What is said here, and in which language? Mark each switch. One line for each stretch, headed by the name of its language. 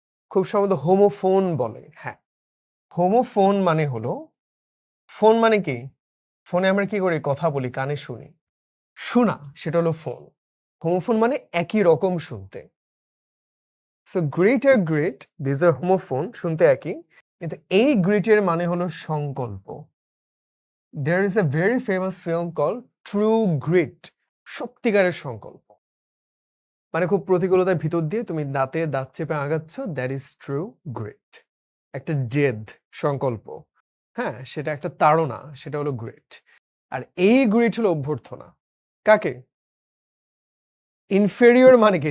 Bangla: খুব সম্ভবত হোমোফোন বলে। হ্যাঁ, হোমোফোন মানে হলো, ফোন মানে কি? ফোনে আমরা কি করি? কথা বলি, কানে শুনি। শোনা, সেটা হলো ফোন। হোমোফোন মানে একই রকম শুনতে। So great are great,
English: this are homophone,
Bangla: শুনতে একই, কিন্তু এই গ্রেটের মানে হলো সংকল্প।
English: there is a very famous film called True Grit,
Bangla: সত্যিকারের সংকল্প। মানে খুব প্রতিকূলতার ভিতর দিয়ে তুমি দাঁতে দাঁত চেপে আগাচ্ছ,
English: That is true grit.
Bangla: একটা জেদ, সংকল্প, হ্যাঁ, সেটা একটা তাড়না, সেটা হলো গ্রিট। আর এই গ্রিট হলো অভ্যর্থনা। কাকে? ইনফেরিয়র মানে কি?